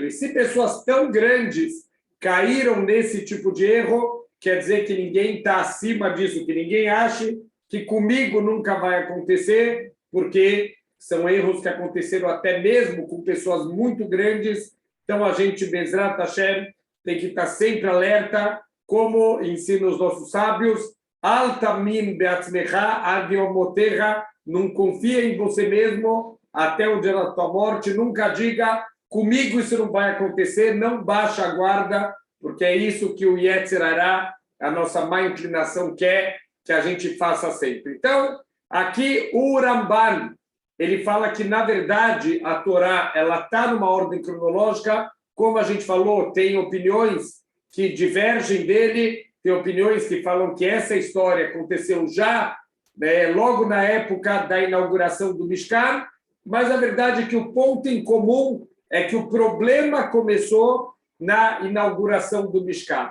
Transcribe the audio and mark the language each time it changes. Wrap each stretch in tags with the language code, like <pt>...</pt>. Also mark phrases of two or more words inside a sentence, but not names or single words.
<pt>E se pessoas tão grandes caíram nesse tipo de erro, quer dizer que ninguém está acima disso, que ninguém ache que comigo nunca vai acontecer, porque são erros que aconteceram até mesmo com pessoas muito grandes. Então, a gente,</pt> <he>בעזרת השם,</he> <pt>tem que estar sempre alerta, como ensinam os nossos sábios,</pt> <he>אל תאמין בעצמך עד יום מותך,</he> <pt>não confia em você mesmo até o dia da tua morte, nunca diga, comigo isso não vai acontecer, não baixa a guarda, porque é isso que o</pt> <he>יצר הרע,</he> <pt>a nossa má inclinação, quer que a gente faça sempre. Então, aqui o Ramban, ele fala que, na verdade, a Torá ela está numa ordem cronológica, como a gente falou, tem opiniões que divergem dele, tem opiniões que falam que essa história aconteceu já, né, logo na época da inauguração do Mishkan, mas a verdade é que o ponto em comum é que o problema começou na inauguração do Mishkan.</pt>